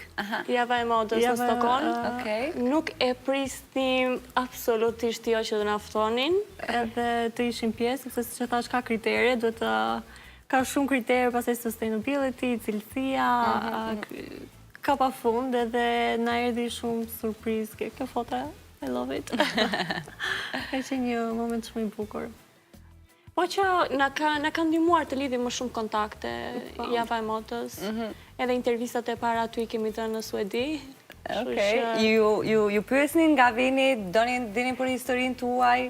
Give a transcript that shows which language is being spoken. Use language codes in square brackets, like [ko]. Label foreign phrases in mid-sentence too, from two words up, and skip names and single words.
[sq] Java e modës në Stockholm. Nuk e prisnim absolutisht jo që do na ftonin. Edhe të ishim pjesë, sepse siç e thash ka kritere, duhet të ka shumë kriterë, pastaj sustainability, cilësia, ka pa fund edhe na erdhi shumë surprizë kjo foto. [en] I love it. [sq] Ka qenë një moment shumë i bukur. Po që na ka ndihmuar të lidhim më shumë kontakte java e modës. Edhe intervistat e para aty kemi dhënë në Suedi. Ju pyesnin nga vini, dinin për historinë tuaj?